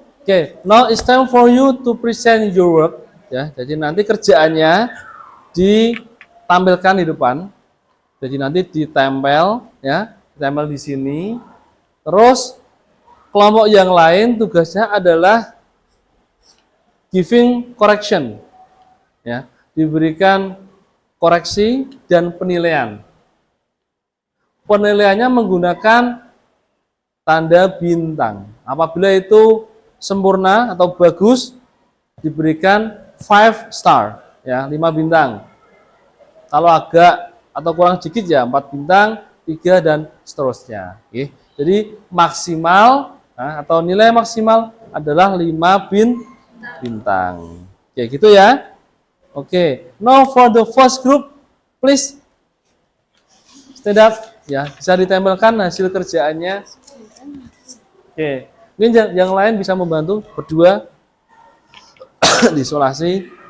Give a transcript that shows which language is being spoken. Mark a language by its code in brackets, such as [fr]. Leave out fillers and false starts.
[en] Oke, now it's time for you to present your work. [id] Ya, jadi nanti kerjaannya ditampilkan di depan. Jadi nanti ditempel, ya, ditempel di sini. Terus kelompok yang lain tugasnya adalah [en] giving correction, [id] ya, diberikan koreksi dan penilaian. Penilaiannya menggunakan tanda bintang. Apabila itu sempurna atau bagus, diberikan [en] 5 star, [id] ya, 5 bintang. Kalau agak atau kurang sedikit ya 4 bintang, 3 dan seterusnya. Oke. Jadi maksimal atau nilai maksimal adalah 5 bintang. Oke, gitu ya. Oke. [en] Now for the first group, please stand up. [id] Ya, bisa ditempelkan hasil kerjaannya. Oke. Mungkin yang lain bisa membantu berdua diisolasi.